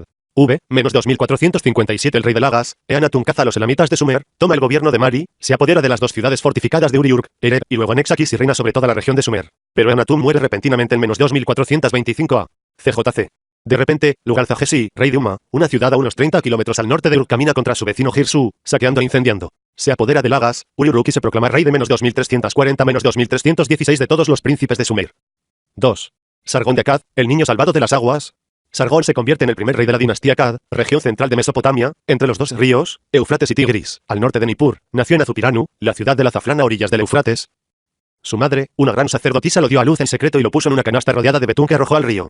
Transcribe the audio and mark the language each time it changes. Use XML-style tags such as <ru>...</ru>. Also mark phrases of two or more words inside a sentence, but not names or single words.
<es>Menos 2457 el rey de Lagas, Eannatum caza a los elamitas de Sumer, toma el gobierno de Mari, se apodera de las dos ciudades fortificadas de Ur y Uruk, Erer, y luego anexa Kis y reina sobre toda la región de Sumer. Pero Eannatum muere repentinamente en menos 2425 a.C. De repente, Lugal-Zagesi, rey de Umma, una ciudad a unos 30 kilómetros al norte de Uruk, camina contra su vecino Girsu, saqueando e incendiando. Se apodera de Lagas, Ur y Uruk y se proclama rey de menos 2340 menos 2316 de todos los príncipes de Sumer. 2. Sargón de Akkad, el niño salvado de las aguas. Sargón se convierte en el primer rey de la dinastía Akkad, región central de Mesopotamia, entre los dos ríos, Éufrates y Tigris, al norte de Nippur. Nació en Azupiranu, la ciudad del azafrán a orillas del Éufrates. Su madre, una gran sacerdotisa, lo dio a luz en secreto y lo puso en una canasta rodeada de betún que arrojó al río.</es>